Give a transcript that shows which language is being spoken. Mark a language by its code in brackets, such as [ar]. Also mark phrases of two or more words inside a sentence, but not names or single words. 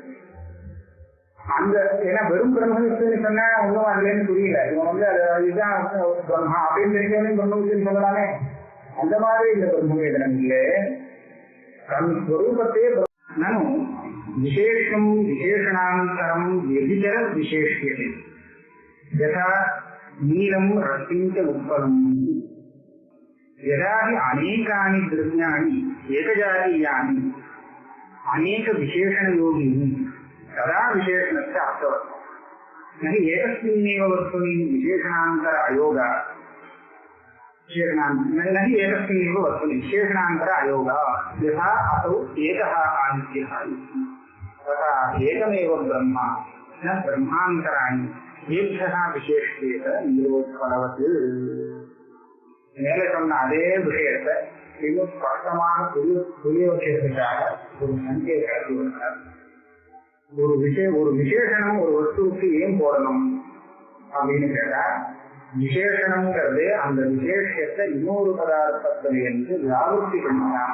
[ta] அந்த ஏன்னா வெறும் பிரம்மவித்துன்னு சொன்னா ஒன்றும் அதுலேன்னு புரியல. இவன் வந்து இதுதான் பிரம்மா அப்படின்னு தெரிஞ்சவனையும் பிரம்மவித்துன்னு சொல்லலாமே. அந்த மாதிரி இந்த பிரம்மவேதனங்களே தன் ஸ்வரூபத்தையே [sa] ननु विशेषं विशेषणान्तरम् व्यभिचर विशेष्यते यथा नीलं रक्तिञ्च उत्पलम् यदा हि अनेकानि द्रव्याणि एकजातीयानि अनेक विशेषणयोगिनि तदा विशेषणस्य अर्थवत् न हि एकस्मिन्नेव वस्तुनि विशेषणान्तर अयोगः नहीं एकस्मिन्नेव वस्तुनि विशेषणान्तर अयोगः यथा असौ एकः आदित्यः तथा एकमेव ब्रह्म न ब्रह्मान्तराणि एभ्यः विशेष्येत नीलोत्पलवत्. [ta] மேலே சொன்ன அதே விஷயத்தை இன்னும் ஸ்பஷ்டமாக புரிய வைக்கிறதுக்காக ஒரு சங்கையை கலந்து வருகிறார். ஒரு விசேஷனம் ஒரு வஸ்துவுக்கு ஏன் போடணும் அப்படின்னு கேட்டா, விசேஷனம்ங்கிறது அந்த விசேஷத்தை இன்னொரு பதார்த்தத்தில் என்று வியாபத்தி பண்ணலாம்.